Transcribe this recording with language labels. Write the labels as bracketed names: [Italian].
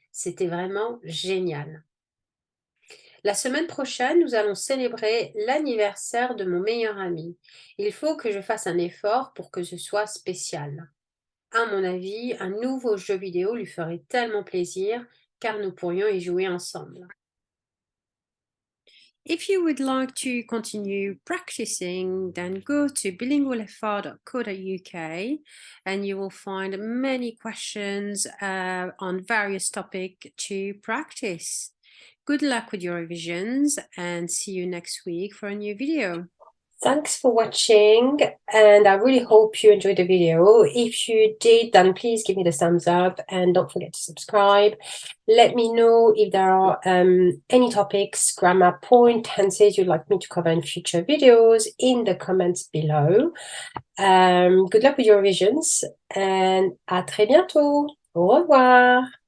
[French] C'était vraiment génial. La semaine prochaine, nous allons célébrer l'anniversaire de mon meilleur ami. Il faut que je fasse un effort pour que ce soit spécial. À mon avis, un nouveau jeu vidéo lui ferait tellement plaisir car nous pourrions y jouer ensemble. [English] If you would like to continue practicing, then go to bilingualfr.co.uk and you will find many questions on various topics to practice. Good luck with your revisions and see you next week for a new video. Thanks for watching, and I really hope you enjoyed the video. If you did, then please give me the thumbs up and don't forget to subscribe. Let me know if there are any topics, grammar point, tenses you'd like me to cover in future videos in the comments below. Good luck with your revisions and [French] à très bientôt. Au revoir.